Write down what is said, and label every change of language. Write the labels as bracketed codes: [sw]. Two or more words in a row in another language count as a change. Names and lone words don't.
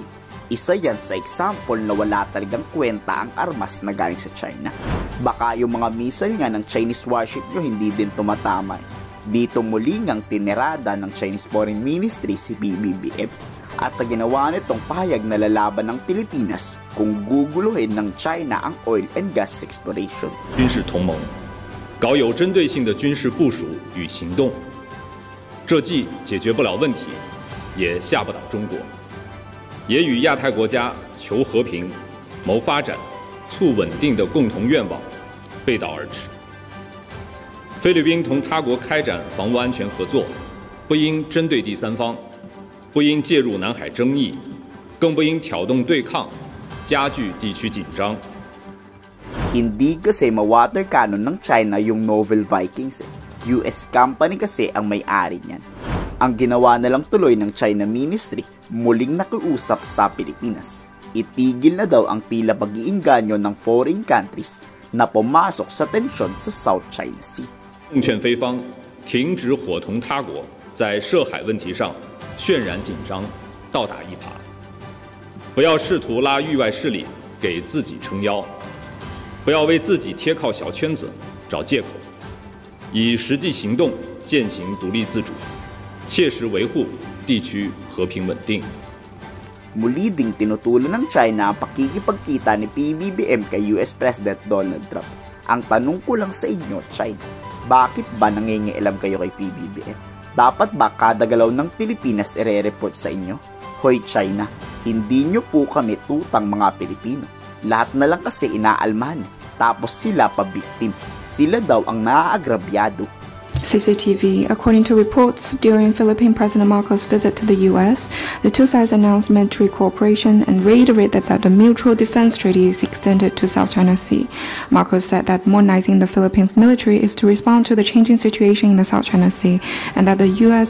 [tl] Isa yan sa example na wala talagang kwenta ang armas na galing sa China. Baka yung mga missile nga ng [en] Chinese warship [tl] nyo hindi din tumatama. Dito muli ngang tinerada ng Chinese Foreign Ministry si BBBF at sa ginawa nitong pahayag na lalaban ng Pilipinas kung guguluhin ng China ang [en] oil and gas exploration. [zh] 军事同盟搞有针对性的军事部署与行动，这既解决不了问题，也吓不倒中国，也与亚太国家求和平、谋发展、促稳定的共同愿望背道而驰。菲律宾同他国开展防务安全合作，不应针对第三方，不应介入南海争议，更不应挑动对抗，加剧地区紧张。 [tl] Hindi kasi ma-water cannon ng China yung Novel Vikings. [en] US company [tl] kasi ang may-ari niyan. Ang ginawa na lang tuloy ng China Ministry, muling nakiusap sa Pilipinas. Itigil na daw ang tila pag-iinganyo ng [en] foreign countries [tl] na pumasok sa tensyon sa South China Sea. [zh] 奉劝菲方停止伙同他国在涉海问题上渲染紧张、倒打一耙，不要试图拉域外势力给自己撑腰，不要为自己贴靠小圈子找借口，以实际行动践行独立自主，切实维护地区和平稳定。 [tl] Muli ding tinutulan ng China ang pakikipagkita ni PBBM kay [en] US President [tl] Donald Trump. Ang tanong ko lang sa inyo, China, bakit ba nangingialam kayo kay PBBM? Dapat ba kada galaw ng Pilipinas ire-report sa inyo? Hoy China, hindi nyo po kami tutang mga Pilipino. Lahat na lang kasi inaalmahan. Tapos sila pa victim. Sila daw ang naaagrabyado. [en] CCTV, according to reports during Philippine President Marcos' visit to the U.S., the two sides announced military cooperation and reiterated that the mutual defense treaty is extended to South China Sea. Marcos said that modernizing the Philippine military is to respond to the changing situation in the South China Sea, and that the U.S.